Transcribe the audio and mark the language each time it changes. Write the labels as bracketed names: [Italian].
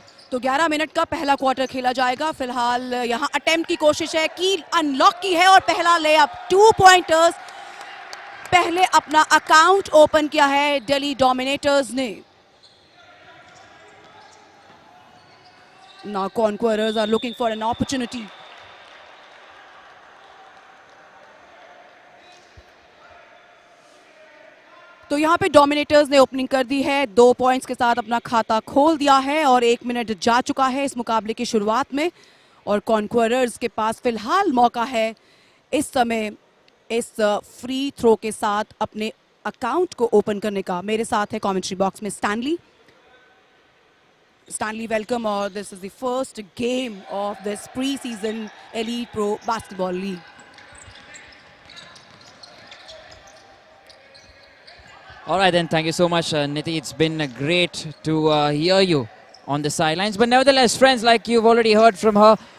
[Hindi] तो 11 मिनट का पहला क्वार्टर खेला जाएगा. फिलहाल यहां अटेम्प्ट की कोशिश है, की अनलॉक की है और पहला लेअप 2 पॉइंटर्स. पहले अपना अकाउंट ओपन किया है दिल्ली डोमिनेटर्स ने. [English] Now Conquerors are looking for an opportunity. [Hindi] तो यहाँ पे डोमिनेटर्स ने ओपनिंग कर दी है, 2 पॉइंट्स के साथ अपना खाता खोल दिया है और 1 मिनट जा चुका है इस मुकाबले की शुरुआत में. और कॉन्क्वरर्स के पास फिलहाल मौका है इस समय इस फ्री थ्रो के साथ अपने अकाउंट को ओपन करने का. मेरे साथ है कमेंट्री बॉक्स में Stanley. [English] Stanley, welcome. This is the first game of this pre-season Elite Pro Basketball League. All right, then. Thank you so much, Niti. It's been great to hear you on the sidelines. But nevertheless, friends, like you've already heard from her,